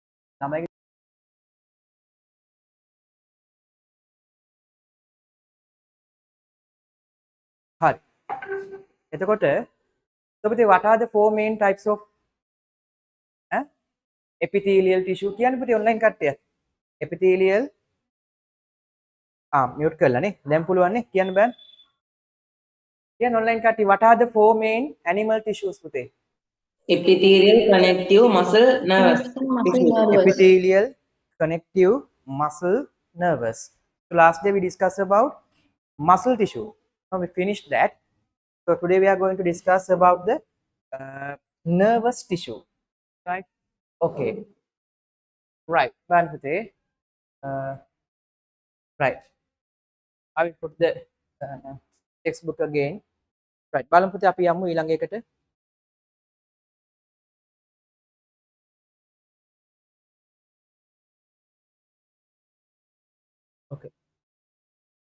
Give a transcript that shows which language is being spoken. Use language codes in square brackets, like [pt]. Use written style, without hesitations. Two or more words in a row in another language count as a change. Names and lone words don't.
[si] Hari. එතකොට [en] what are the 4 main types of epithelial tissue [si] කියන්නේ පුතේ online කට්ටිය. [en] epithelial mute [si] කරලා නේ. දැන් පුළුවන් නේ කියන්න බෑ. කියන්න online කට්ටිය [en] what are the 4 main animal tissues [si] පුතේ? [en] Epithelial, connective, muscle, nervous. Epithelial, connective, muscle, nervous. So last day we discussed about muscle tissue. Now we finished that. So today we are going to discuss about the nervous tissue, right? Okay. Right. Right. I will put the textbook again. Right. [si] බලමු පුතේ අපි යමු ඊළඟ එකට. [en] Okay.